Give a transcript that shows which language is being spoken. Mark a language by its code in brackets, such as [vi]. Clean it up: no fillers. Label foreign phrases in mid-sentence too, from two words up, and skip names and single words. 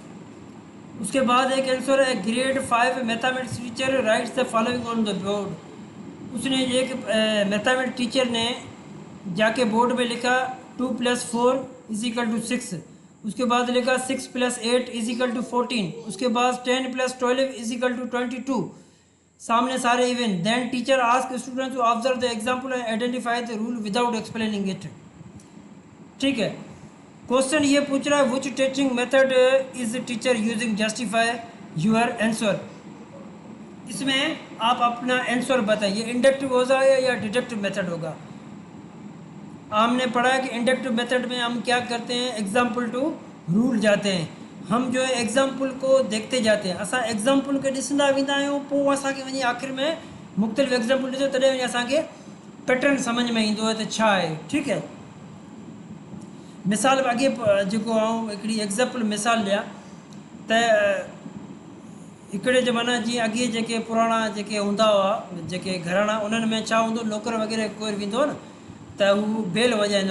[ur] اس کے بعد ایک آنسر ہے, [en] grade 5 mathematics teacher writes the following on the board. [ur] اس نے ایک [en] mathematics teacher [ur] نے جا کے بورڈ میں لکھا 2 + 4 = 6. اس کے بعد لکھا 6 + 8 = 14. اس کے بعد 10 + 12 = 22۔ سامنے سارے ایون. [en] Then teacher ask students to observe the example and identify the rule without explaining it. [ur] ٹھیک ہے، کویسچن یہ پوچھ رہا ہے, [en] which teaching method is teacher using, justify your answer. [ur] اس میں آپ اپنا آنسر بتائیے، انڈکٹو ہوگا یا [en] deductive method [ur] ہوگا. ہم نے پڑھا ہے کہ [en] inductive method [ur] میں ہم کیا کرتے ہیں, [en] example to rule [ur] جاتے ہیں. ہم جو ہے ایگزیمپل کو دیکھتے جاتے ہیں, [sd] असां एग्जाम्पल के ॾिसंदा वेंदा आहियूं, पोइ असांखे वञी आख़िर में मुख़्तलिफ़ एग्जाम्पल ॾिसो, तॾहिं वञी असांखे पैटर्न समझ में ईंदो आहे त छा आहे। ठीकु है, मिसाल अॻे जेको आउं हिकिड़ी एग्ज़ाम्पल मिसाल ॾियां त हिकिड़े ज़माने जीअं अॻे जेके पुराणा जेके हूंदा हुआ जेके घराणा उन्हनि में छा हूंदो नौकर वग़ैरह कोई वेंदो न त हू बेल वॼाईंदो।